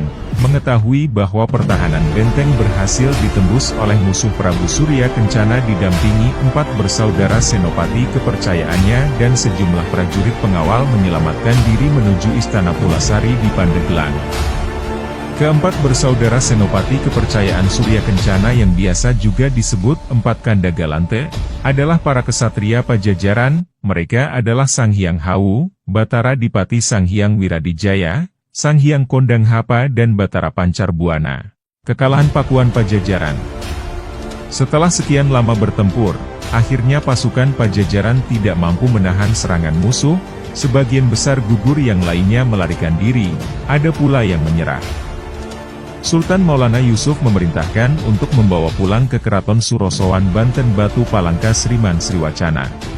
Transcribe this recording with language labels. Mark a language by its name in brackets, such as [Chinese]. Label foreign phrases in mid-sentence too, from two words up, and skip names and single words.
[Indonesian] Mengetahui bahwa pertahanan benteng berhasil ditembus oleh musuh, Prabu Surya Kencana didampingi 4 bersaudara senopati kepercayaannya dan sejumlah prajurit pengawal menyelamatkan diri menuju Istana Pulasari di Pandeglang. Keempat bersaudara senopati kepercayaan Surya Kencana yang biasa juga disebut 4 Kandagalante, adalah para kesatria Pajajaran. Mereka adalah Sang Hyang Hawu, Batara Dipati Sang Hyang Wiradijaya, Sang Hyang Kondang Hapa dan Batara Pancar Buana. Kekalahan Pakuan Pajajaran. Setelah sekian lama bertempur, akhirnya pasukan Pajajaran tidak mampu menahan serangan musuh, sebagian besar gugur, yang lainnya melarikan diri, ada pula yang menyerah. Sultan Maulana Yusuf memerintahkan untuk membawa pulang ke Keraton Surosowan Banten Batu Palangka Sriman Sriwacana.